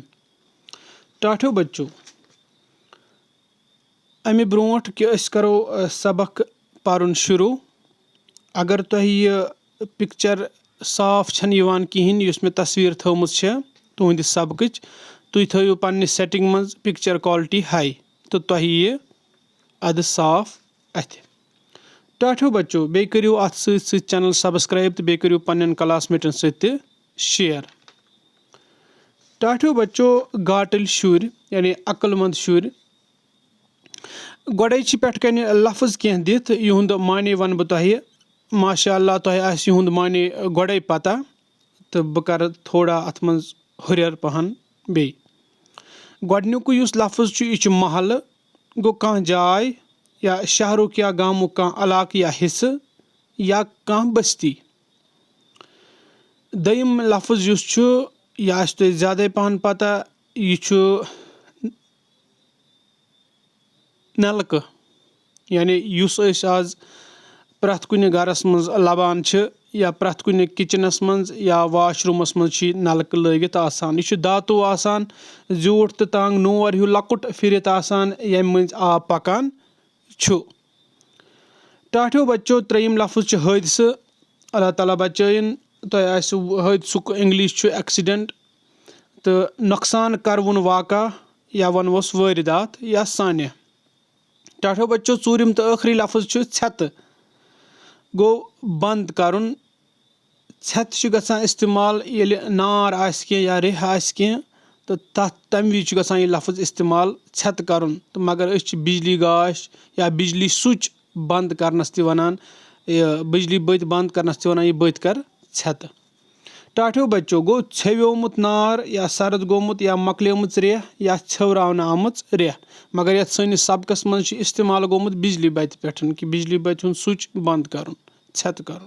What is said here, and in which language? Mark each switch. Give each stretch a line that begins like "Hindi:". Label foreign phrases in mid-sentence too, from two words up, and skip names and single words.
Kashmiri: टाठियो बच्चों, अमे ब्रोट कि अस करो सबक पर्न शुरू, अगर तुह यह पिक्चर साफ छन यवान किहिन युस मे तस्वीर थवमुत छ तुहंद सबकच, तुम थो पन्ने सेटिंग मं
English: picture quality high
Kashmiri: तो तुह यह अद साफ अथ। टाठियो बच्चों, बे करियो अथ सत
English: channel subscribe
Kashmiri: तो बे करियो पन्न क्लासमेटन सत शेयर। टाठियो बच्चों, गाटिल शुर यानी अक्लमंद शुर गोड़े पे कन लफ्ज कह दिथ युंद माने वन बह तुह। माशाअल्लाह तुह आस युंद माने गोड़े पता तो बह कर थोड़ा अथ मं हुरर पहन बे। गोडनिक युस लफ्ज यह महल गो कह जाय या शहरुक या गामुक कह इलाक या हिस्से या कह बस्ती। दयम लफ्ज युस यह आस तुह ज्यादा पहन पता, यह नलक यानी युस आज प्रथ कुन गरस मं लबान या प्रथ कुन किचनस मं या वाशरूमस मं नलक लगित आसान। यह दातो आसान, ज्यूठ तो तंग नोर हूँ लकुट फिरत आसान यम मं आब पकान छु। टाठियो बच्चों, 3यम लफ्ज हादसे। अल्लाह ताला बचयन। तुह आस हादसुक
English: English accident
Kashmiri: तो नुकसान करवन वाक़ा या वनवोस वारदात या सान्य। टाठियो बच्चों, 4यम तो आखिरी लफ्ज छत गो बंद करन। छत गसान इस्तेमाल ये नार आस कह या रेह आस कह तो तम वि गसान यह लफ्ज इस्तेमाल छत करन तो मगर अस बिजली गाश या बिजली स्विच बंद करनस ति वनान, बिजली बत्त बंद करनस ति वनान यह बत्त कर छत। टाठियो बच्चों, गो छव्योमुत नार या सर्द गोमुत या मकलेमुत रेह या छवरावन आमुत रेह, मगर ये सनिस सबकस मं इस्तेमाल गोमुत बिजली बत्त पे कि बिजली बत्त हुंद स्विच बंद करन छत करन।